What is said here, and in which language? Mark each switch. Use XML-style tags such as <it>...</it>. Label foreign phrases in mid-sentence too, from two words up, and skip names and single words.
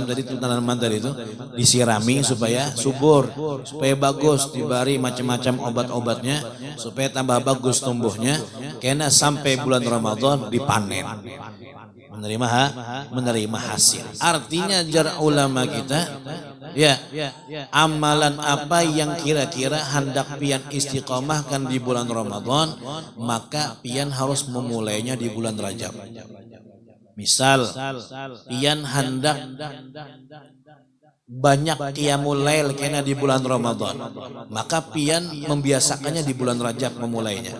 <id>Tadi itu tanaman tadi itu disirami supaya subur, supaya bagus, diberi macam-macam obat-obatnya supaya tambah bagus tumbuhnya. Karena sampai bulan Ramadan dipanen, menerima hasil.</id> <bjn>Artinya jar ulama kita, ya amalan apa yang kira-kira hendak pian istiqomahkan di bulan Ramadan, maka pian harus memulainya di bulan Rajab. Misal pian hendak banyak</bjn> <ar>قيام الليل</ar> <bjn>kena di bulan Ramadan, maka pian membiasakannya di bulan Rajab memulainya.</bjn>